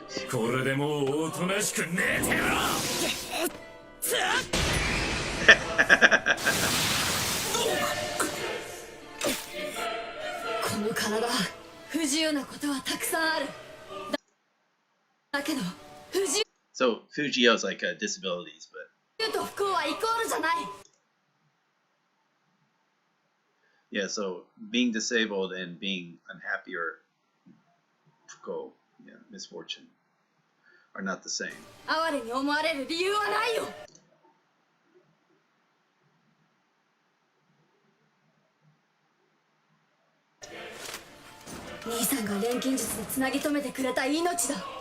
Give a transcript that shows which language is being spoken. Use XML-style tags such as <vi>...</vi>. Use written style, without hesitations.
<ja>これでもうおとなしく寝てろ。この体、不自由なことはたくさんある。だけど、不自由</ja> <en>So Fujio's like disabilities, but</en> <ja>と不幸はイコールじゃない。</ja> <en>yeah, so being disabled and being unhappy or fuko, yeah, misfortune, are not the same.</en> <ja>哀れに思われる理由はないよ。兄さんが錬金術でつなぎ止めてくれた命だ。</ja>